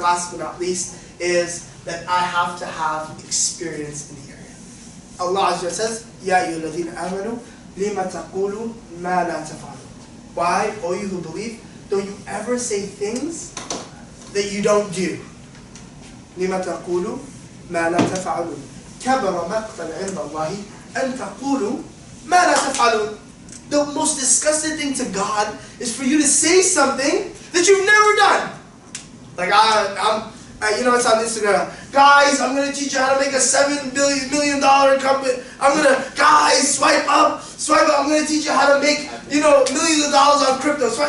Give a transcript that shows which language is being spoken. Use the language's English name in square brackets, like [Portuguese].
[English] Last but not least is that I have to have experience in the area. [Arabic] Allah Azza wa [English] says, [Arabic] Ya ayyuhalladhina amanu, lima taqulu ma la taf'alun. [English] Why, O you who believe, don't you ever say things that you don't do? [Arabic] لما تقولوا ما لا تفعلون كبر مقتا عند الله أن تقولوا ما لا تفعلون. [English] The most disgusting thing to God is for you to say something that you've never done. Like it's on Instagram. Guys, I'm gonna teach you how to make a $7 million company. Guys, swipe up. I'm gonna teach you how to make, millions of dollars on crypto.